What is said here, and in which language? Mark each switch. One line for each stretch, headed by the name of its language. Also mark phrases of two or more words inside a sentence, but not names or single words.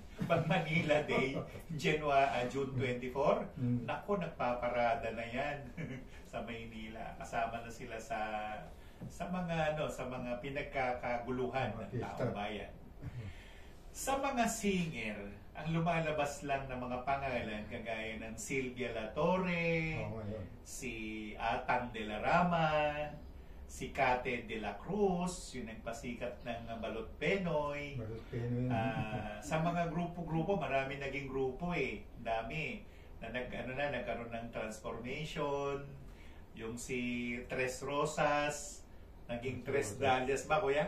Filipino: Pag Manila Day, June 24, nako, nagpaparada na yan sa Maynila. Kasama na sila sa mga pinagkakaguluhan ng taong bayan. Sa mga singer, ang lumalabas lang ng mga pangalan kagaya ng Sylvia La Torre, si Atang de la Rama, si Kate de la Cruz, yung nagpasikat ng Balot Penoy. Sa mga grupo-grupo, marami naging grupo eh. Dami. Nagkaroon ng transformation. Yung si Tres Rosas, naging Tres Dalias ba, kuya?